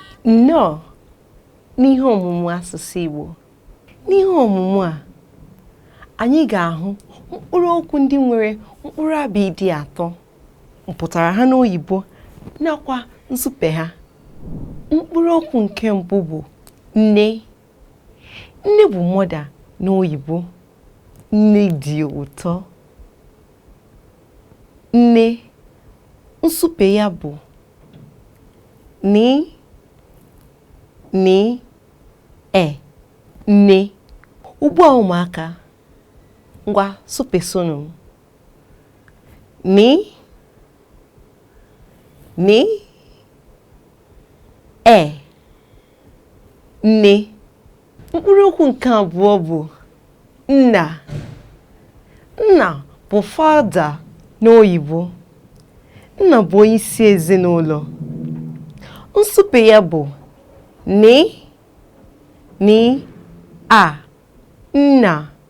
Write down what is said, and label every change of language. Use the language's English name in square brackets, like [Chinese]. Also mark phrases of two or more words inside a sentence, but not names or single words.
[Igbo] Nnọọ n'ihe ọmụmụ asụsụ Igbo. N'ihe ọmụmụ a, anyị ga-ahụ mkpụrụ okwu ndị nwere mkpụrụ abịịdị atọ, mpụtara ha n'oyibo, nakwa nsupe ha. Mkpụrụ okwu nke mbụ bụ nne. Nne bụ mother n'oyibo. Nne dị ụtọ. Nne, nsupe ya bụ ni, ni, e, nne. Ugbu a ụmụaka, ngwa supesonụ m. Ni, ni, e, nne. Mkpụrụ okwu nke abụọ bụ nna. Nna bụ father n'oyibo. Nna bụ onye isi ezinụlọ. Nsupe ya bụ ni, ni, a, nna.